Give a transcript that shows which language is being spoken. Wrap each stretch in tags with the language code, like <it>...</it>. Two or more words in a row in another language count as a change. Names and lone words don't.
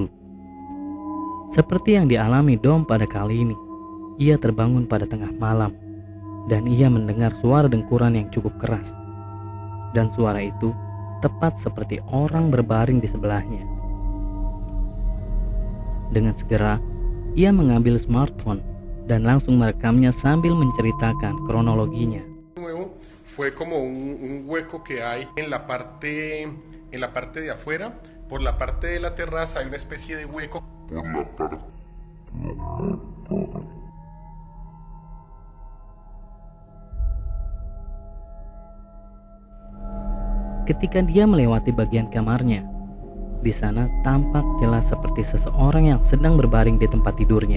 <id>Seperti yang dialami Dom pada kali ini, ia terbangun pada tengah malam dan ia mendengar suara dengkuran yang cukup keras. Dan suara itu tepat seperti orang berbaring di sebelahnya. Dengan segera, ia mengambil smartphone dan langsung merekamnya sambil menceritakan kronologinya.</id> <es>Nuevo fue como un hueco que hay en la parte de afuera. Por la parte de la terraza hay una especie de hueco.</es> <id>Ketika dia melewati bagian kamarnya, di sana tampak jelas seperti seseorang yang sedang berbaring di tempat tidurnya.</id>